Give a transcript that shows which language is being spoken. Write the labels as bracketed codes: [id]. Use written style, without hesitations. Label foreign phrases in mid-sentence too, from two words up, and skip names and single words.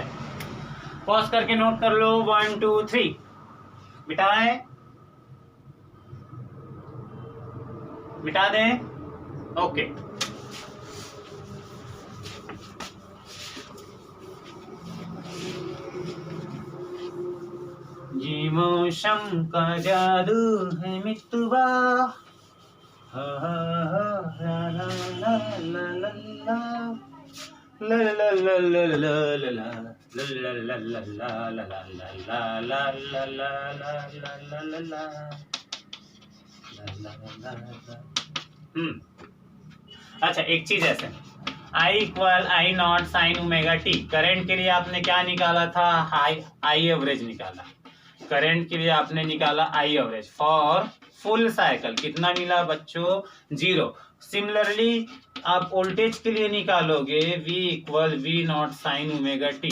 [hi] पॉज करके नोट कर लो। 1 2 3 मिटाएं, मिटा दें। ओके, ये मौसम का जादू है मितवा, हा हा हा ला ला ला ला ला ला ला ला ला ला ला अच्छा, एक चीज ऐसे, [en] I equal I not sine omega t. [hi] करंट के लिए आपने क्या निकाला था? [en] I average [hi] निकाला। करंट के लिए आपने निकाला [en] I average for full cycle. [hi] कितना मिला बच्चों? 0। सिमिलरली आप वोल्टेज के लिए निकालोगे [en] V equal V not sine omega t.